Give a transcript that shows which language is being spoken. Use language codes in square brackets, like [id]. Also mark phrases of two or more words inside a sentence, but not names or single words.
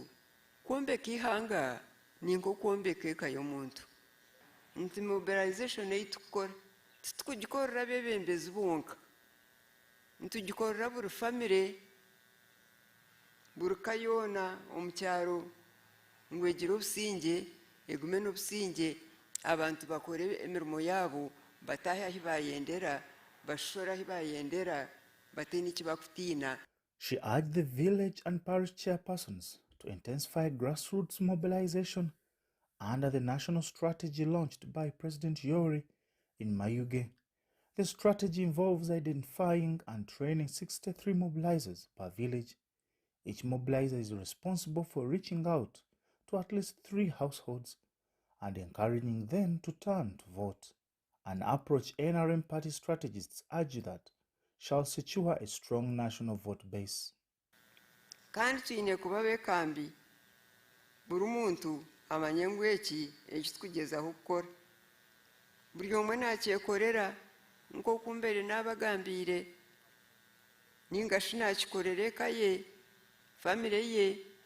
[nyn] kombeka ihanga ningo kombeka ekayo muntu nti mobilization eitukora tukugikorera bebembezi bonka ntugikorera buri family buri kayona omukyaro ngwegire obusinge egume n'obusinge abantu bakore emirimo yabo batahe ahi bayendera bashora ahi bayendera bateni kibakutina. [en] She urged the village and parish chairpersons to intensify grassroots mobilization under the national strategy launched by President Yoweri in Mayuge. The strategy involves identifying and training 63 mobilizers per village. Each mobilizer is responsible for reaching out to at least 3 households and encouraging them to turn to vote, an approach NRM party strategists argue that shall secure a strong national vote base. [nyn] Kandi tuyine kuba bekambi buri muntu amanye ngu eki tukugyezaho kukora buri omwe nakyekorera nk'oku mbere n'abagambire ningashi nakikorera eka ye family ye